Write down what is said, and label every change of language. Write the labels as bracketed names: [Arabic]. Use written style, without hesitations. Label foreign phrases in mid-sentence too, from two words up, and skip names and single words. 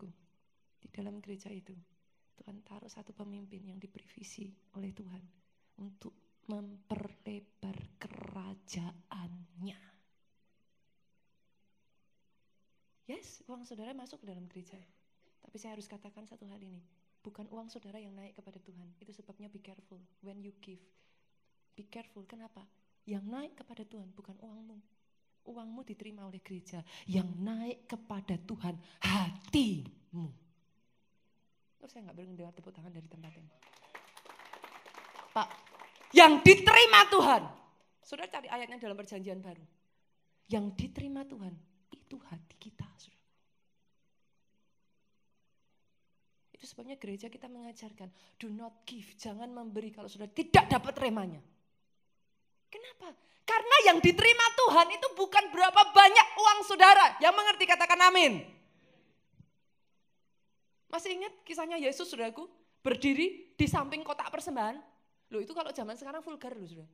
[Indonesian] Di dalam gereja itu, Tuhan taruh satu pemimpin yang diberi visi oleh Tuhan untuk memperlebar kerajaannya. Yes, uang saudara masuk ke dalam gereja. Tapi saya harus katakan satu hal ini. Bukan uang saudara yang naik kepada Tuhan. Itu sebabnya [English] be careful when you give. Be careful, [Indonesian] kenapa? Yang naik kepada Tuhan bukan uangmu. Uangmu diterima oleh gereja. Yang naik kepada Tuhan hatimu. Oh, saya gak mendengar tepuk tangan dari tempat ini. Pak, yang diterima Tuhan. Saudara cari ayatnya dalam perjanjian baru. Yang diterima Tuhan, itu hati kita. Saudara. Itu sebabnya gereja kita mengajarkan, [English] do not give, [Indonesian] jangan memberi kalau sudah tidak dapat remanya. Kenapa? Karena yang diterima Tuhan itu bukan berapa banyak uang saudara. Yang mengerti katakan amin. Masih ingat kisahnya Yesus, saudaraku? Berdiri di samping kotak persembahan. Loh, itu kalau zaman sekarang vulgar loh, saudara.